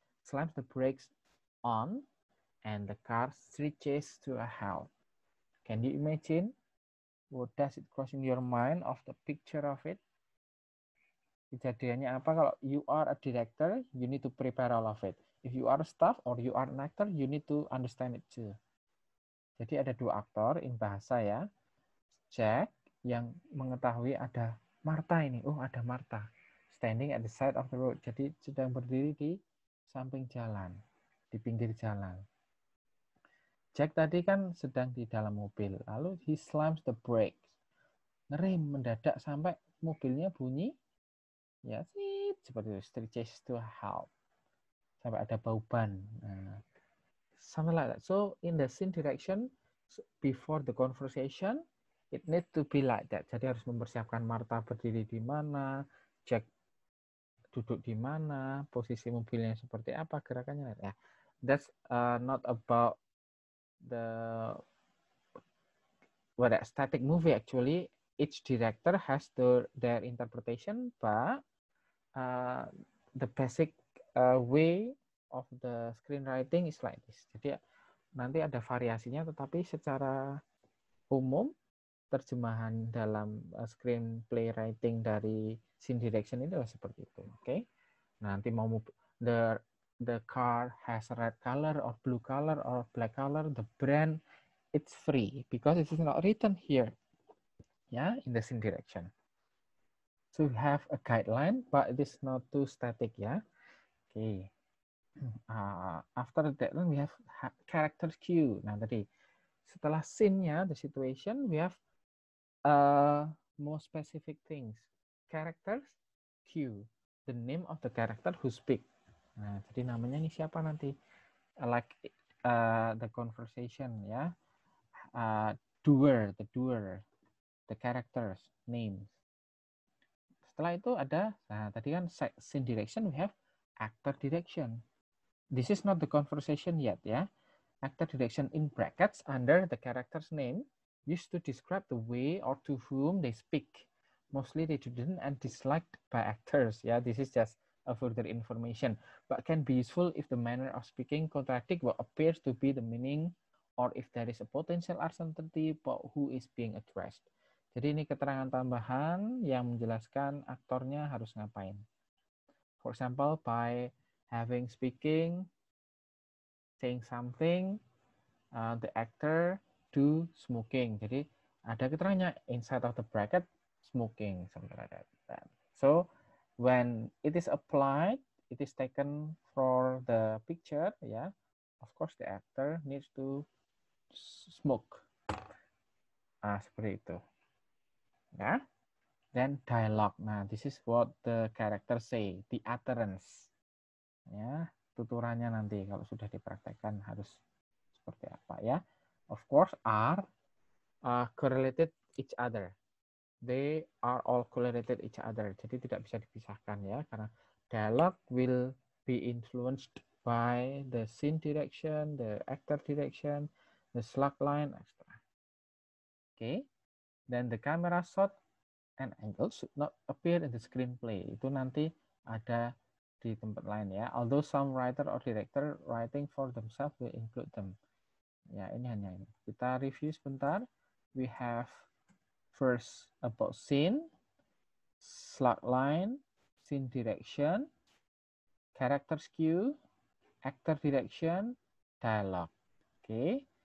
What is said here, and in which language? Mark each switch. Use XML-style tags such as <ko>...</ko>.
<en>Slams the brakes on and the car screeches to a halt. Can you imagine? What does it cross in your mind of the picture of it?</en> <id>Kejadiannya apa? Kalau</id> <en>you are a director, you need to prepare all of it. If you are a staff or you are an actor, you need to understand it too.</en> <id>Jadi ada dua aktor in bahasa ya. Jack yang mengetahui ada Martha ini. Oh, ada Martha.</id> <en>Standing at the side of the road.</en> <id>Jadi sedang berdiri di samping jalan, di pinggir jalan. Jack tadi kan sedang di dalam mobil. Lalu</id> <en>he slams the brakes.</en> <id>Ngerem mendadak sampai mobilnya bunyi. Ya, seperti itu.</id> <en>Screeches to a halt.</en> <id>Sampai ada bau ban. Nah,</id> <en>something like that. So in the scene direction, before the conversation, it need to be like that.</en> <id>Jadi harus mempersiapkan Martha berdiri di mana, Jack duduk di mana, posisi mobilnya seperti apa, gerakannya.</id> <en>Ya, that's not about the static movie actually. Each director has their interpretation, but the basic way of the screenwriting is like this.</en> <id>Jadi nanti ada variasinya, tetapi secara umum terjemahan dalam screenplay writing dari scene direction itu adalah seperti itu. Oke. Okay? Nanti mau</id> <en>the car has a red color or blue color or black color, the brand it's free because it is not written here. Yeah, in the scene direction. So we have a guideline, but it is not too static. Yeah. Okay. After that one we have character cue.</en> <id>Nah tadi setelah scene-nya,</id> <en>the situation, we have more specific things. Characters cue, the name of the character who speak.</en> <id>Nah jadi namanya ini siapa nanti?</id> <en>Like the conversation, ya. The doer, the characters, names.</en> <id>Setelah itu ada, nah tadi kan scene direction,</id> <en>we have actor direction. This is not the conversation yet, ya. Actor direction in brackets under the character's name used to describe the way or to whom they speak. Mostly they didn't and disliked by actors. Yeah, this is just a further information, but can be useful if the manner of speaking contradict what appears to be the meaning or if there is a potential uncertainty about who is being addressed.</en> <id>Jadi ini keterangan tambahan yang menjelaskan aktornya harus ngapain.</id> <en>For example, by having speaking, saying something, the actor do smoking.</en> <id>Jadi ada keterangannya</id> <en>inside of the bracket smoking, something like that. So when it is applied, it is taken for the picture, ya. Of course the actor needs to smoke.</en> <id>Seperti itu.</id> <en>Ya. Then dialogue. Nah, this is what the character say, the utterance.</en> <id>Ya, tuturannya nanti kalau sudah dipraktekkan harus seperti apa ya.</id> <en>Of course are correlated each other. They are all correlated each other.</en> <id>Jadi tidak bisa dipisahkan ya, karena</id> <en>dialogue will be influenced by the scene direction, the actor direction, the slug line, etc. Okay. Then the camera shot and angle should not appear in the screenplay.</en> <id>Itu nanti ada di tempat lain ya.</id> <en>Although some writer or director writing for themselves will include them.</en> <id>Ya, ini hanya ini. Kita review sebentar.</id> <en>We have first about scene, slug line, scene direction, character cue, actor direction, dialogue. Okay.</en>